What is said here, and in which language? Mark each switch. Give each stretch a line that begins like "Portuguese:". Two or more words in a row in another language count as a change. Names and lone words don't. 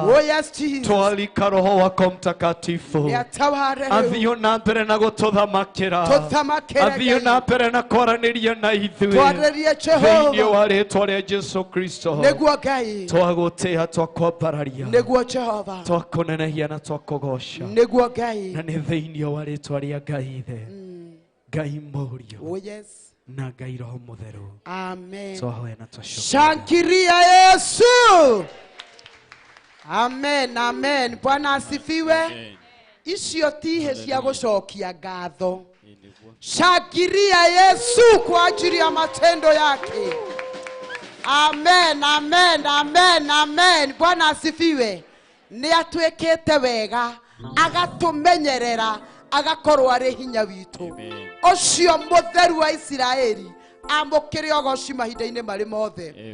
Kikuyu: Twalika
Swahili: Roho wako Mtakatifu
Kikuyu: athiĩ na mbere na gũtũthamakĩra, athiĩ na mbere na kwaranĩria na ithuĩ thĩinĩ wa rĩĩtwa rĩa Jesũ Kristo. Twagũtĩĩa, twakwambararia, twakonenehia na twakũgoca, na nĩ thĩinĩ wa rĩĩtwa rĩa Ngai Ithe, Ngai Mũriũ na Ngai Roho Mũtheru. Twahoya na twacũkia.
Swahili: Shangilia Yesu. Amen, amen. Bwana asifiwe.
Kikuyu: Icio tihe cia gũcokia ngatho.
Swahili: Shangilia Yesu kwa ajili ya matendo yake. Amen, amen, amen, amen. Bwana asifiwe.
Kikuyu: Ni atwekete wega, agatumenyerera, agakorwo ari hinya witu. Ocio mutheru wa Isiraeli amukire ogoci mahinda-inĩ marĩ mothe.